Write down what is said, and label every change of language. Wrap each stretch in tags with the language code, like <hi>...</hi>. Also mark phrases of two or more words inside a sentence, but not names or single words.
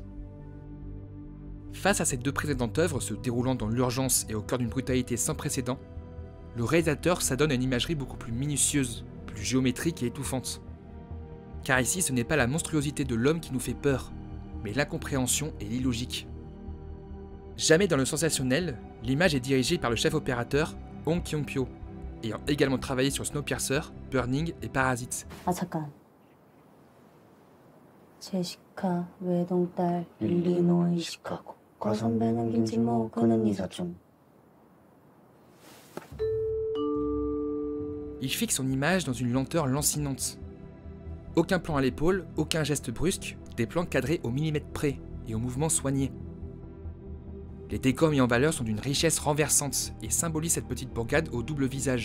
<fr>Face à ces 2 précédentes œuvres se déroulant dans l'urgence et au cœur d'une brutalité sans précédent, le réalisateur s'adonne à une imagerie beaucoup plus minutieuse, plus géométrique et étouffante. Car ici, ce n'est pas la monstruosité de l'homme qui nous fait peur, mais l'incompréhension et l'illogique. Jamais dans le sensationnel, l'image est dirigée par le chef opérateur Hong Kyung-pyo, ayant également travaillé sur Snowpiercer, Burning et Parasite.</fr> <ko>아 잠깐. 제시카 외동딸 일리노이 시카고 과선배는 김진모 그는 이사촌.</ko> <fr>Il fixe son image dans une lenteur lancinante. Aucun plan à l'épaule, aucun geste brusque, des plans cadrés au millimètre près et au mouvement soigné. Les décors mis en valeur sont d'une richesse renversante et symbolisent cette petite bourgade au double visage.</fr>